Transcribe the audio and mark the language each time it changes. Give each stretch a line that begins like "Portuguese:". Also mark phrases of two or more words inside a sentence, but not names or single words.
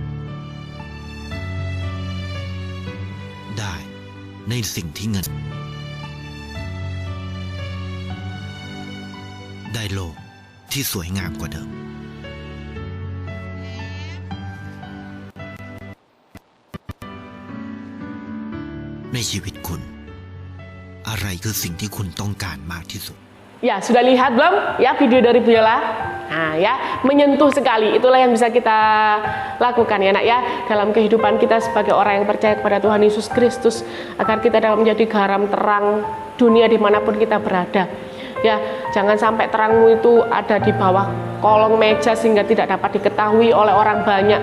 Thai: ได้ในสิ่งที่เงินได้โลกที่สวยงามกว่าเดิมในชีวิตคุณอะไรคือสิ่งที่คุณต้องการมากที่สุด
Indonesian: Ya, sudah lihat belum ya video dari Bu Yola? Nah ya, menyentuh sekali. Itulah yang bisa kita lakukan ya nak ya, dalam kehidupan kita sebagai orang yang percaya kepada Tuhan Yesus Kristus, agar kita dapat menjadi garam terang dunia dimanapun kita berada. Ya, jangan sampai terangmu itu ada di bawah kolong meja sehingga tidak dapat diketahui oleh orang banyak.